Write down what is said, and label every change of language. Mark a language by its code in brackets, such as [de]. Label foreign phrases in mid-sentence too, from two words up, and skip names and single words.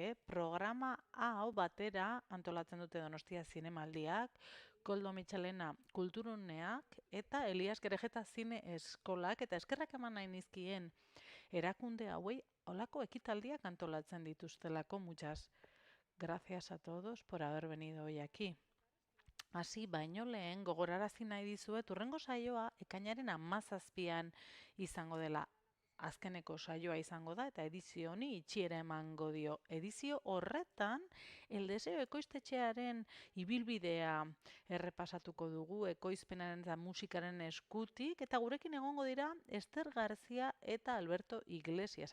[eu] Programa hau batera antolatzen dute Donostia Zinemaldiak, Koldo Mitxelena Kulturuneak eta Elias Gerejeta Zine Eskolak, eta eskerrak eman nahi nizkien erakunde hauei holako ekitaldiak antolatzen dituztelako. [es] Muchas gracias a todos por haber venido hoy aquí. [eu] Hasi baino lehen gogorarazi nahi dizuet hurrengo saioa ekainaren 17an izango dela. Azkeneko saioa izango da eta edizio honi itxiera emango dio. Edizio horretan El Deseo ekoiztetxearen ibilbidea errepasatuko dugu, ekoizpenaren eta musikaren eskutik, eta gurekin egongo dira Ester Garzia eta Alberto Iglesias.